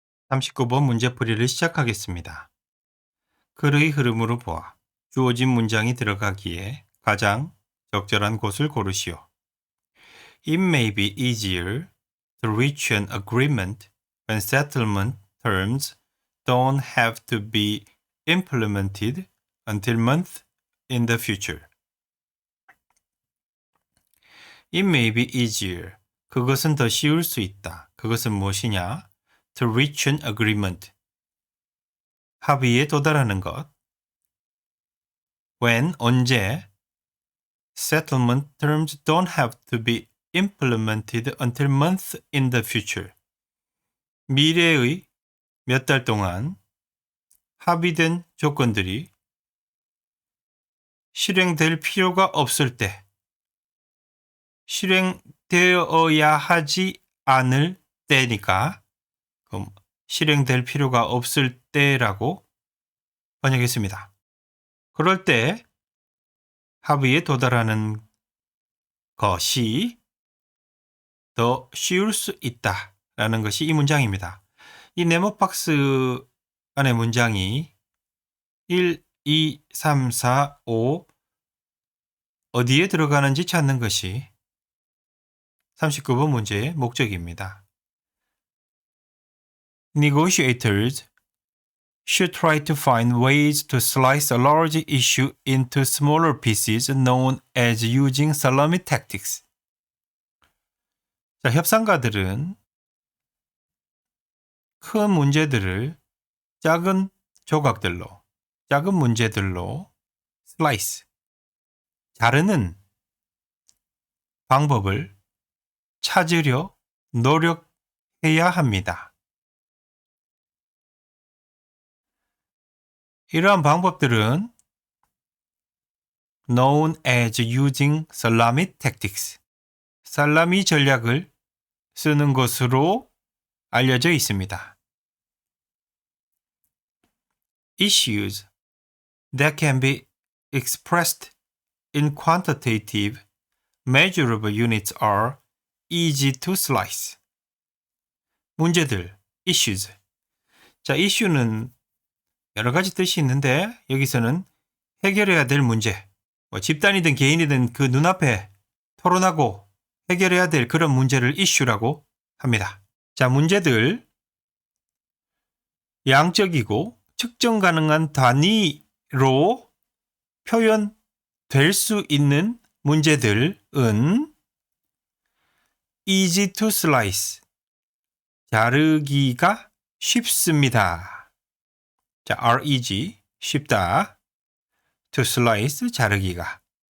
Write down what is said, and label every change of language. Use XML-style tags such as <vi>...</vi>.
<ko>39번 문제풀이를 시작하겠습니다. 글의 흐름으로 보아 주어진 문장이 들어가기에 가장 적절한 곳을 고르시오.</ko> <en>It may be easier to reach an agreement when settlement terms don't have to be implemented until months in the future. It may be easier.</en> <ko>그것은 더 쉬울 수 있다. 그것은 무엇이냐?</ko> <en>To reach an agreement.</en> <ko>합의에 도달하는 것.</ko> <en>When,</en> <ko>언제.</ko> <en>Settlement terms don't have to be implemented until months in the future.</en> <ko>미래의 몇 달 동안 합의된 조건들이 실행될 필요가 없을 때, 실행되어야 하지 않을 때니까, 그럼 실행될 필요가 없을 때라고 번역했습니다. 그럴 때 합의에 도달하는 것이 더 쉬울 수 있다라는 것이 이 문장입니다. 이 네모박스 안의 문장이 1, 2, 3, 4, 5 어디에 들어가는지 찾는 것이 39번 문제의 목적입니다.</ko> <en>Negotiators should try to find ways to slice a large issue into smaller pieces known as using salami tactics.</en> <ko>자, 협상가들은 큰 문제들을 작은 조각들로, 작은 문제들로 slice, 자르는 방법을 찾으려 노력해야 합니다. 이러한 방법들은</ko> <en>known as using salami tactics,</en> <ko>살라미 전략을 쓰는 것으로 알려져 있습니다.</ko> <en>Issues that can be expressed in quantitative, measurable units are easy to slice.</en> <ko>문제들, issues. 자, issue는 여러 가지 뜻이 있는데 여기서는 해결해야 될 문제, 집단이든 개인이든 그 눈앞에 토론하고 해결해야 될 그런 문제를 issue라고 합니다. 자, 문제들, 양적이고 측정 가능한 단위로 표현될 수 있는 문제들은</ko> <en>easy to slice,</en> <ko>자르기가 쉽습니다. 자,</ko> <en>are easy,</en> <ko>쉽다.</ko> <en>to slice,</en> <ko>자르기가.</ko>